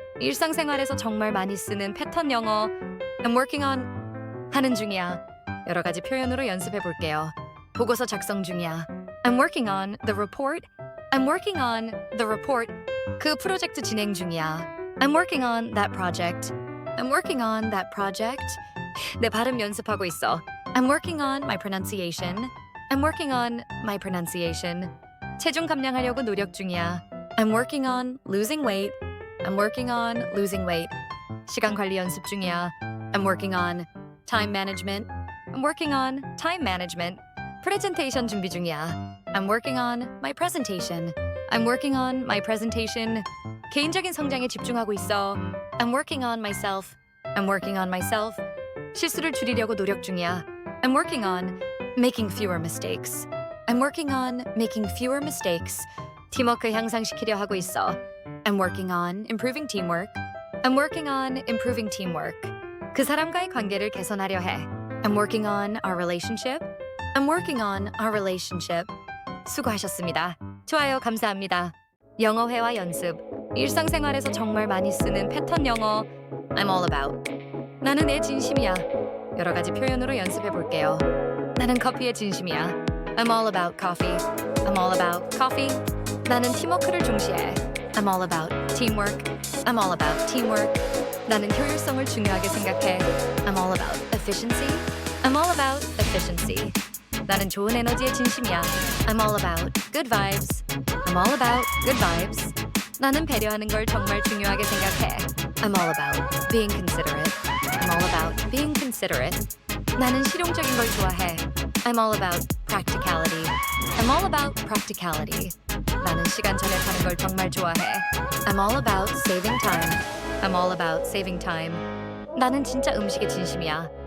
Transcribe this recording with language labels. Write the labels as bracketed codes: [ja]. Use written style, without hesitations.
[ko] 일상생활에서 정말 많이 쓰는 패턴 영어. [en] I'm working on [ko] 하는 중이야. 여러 가지 표현으로 연습해 볼게요. 보고서 작성 중이야. [en] I'm working on the report. I'm working on the report. [ko] 그 프로젝트 진행 중이야. [en] I'm working on that project. I'm working on that project. [ko] 내 발음 연습하고 있어. [en] I'm working on my pronunciation. I'm working on my pronunciation. [ko] 체중 감량하려고 노력 중이야. [en] I'm working on losing weight. I'm working on losing weight. [ko] 시간 관리 연습 중이야. [en] I'm working on time management. I'm working on time management. [ko] 프레젠테이션 준비 중이야. [en] I'm working on my presentation. I'm working on my presentation. [ko] 개인적인 성장에 집중하고 있어. [en] I'm working on myself. I'm working on myself. [ko] 실수를 줄이려고 노력 중이야. [en] I'm working on making fewer mistakes. I'm working on making fewer mistakes. [ko] 팀워크 향상시키려 하고 있어. [en] I'm working on improving teamwork. I'm working on improving teamwork. [ko] 그 사람과의 관계를 개선하려 해. [en] I'm working on our relationship. I'm working on our relationship. [ko] 수고하셨습니다. 좋아요, 감사합니다. 영어 회화 연습. 일상생활에서 정말 많이 쓰는 패턴 영어. [en] I'm all about. [ko] 나는 내 진심이야. 여러 가지 표현으로 연습해 볼게요. 나는 커피의 진심이야. [en] I'm all about coffee. I'm all about coffee. [ko] 나는 팀워크를 중시해. [en] I'm all about teamwork. I'm all about teamwork. [ko] 나는 효율성을 중요하게 생각해. [en] I'm all about efficiency. I'm all about efficiency. [ko] 나는 좋은 에너지의 진심이야. [en] I'm all about good vibes. I'm all about good vibes. [ko] 나는 배려하는 걸 정말 중요하게 생각해. [en] I'm all about being considerate. I'm all about being considerate. [ko] 나는 실용적인 걸 좋아해. [en] I'm all about practicality. I'm all about practicality. [ko] 나는 시간 절약하는 걸 정말 좋아해. [en] I'm all about saving time. I'm all about saving time. [ko] 나는 진짜 음식의 진심이야.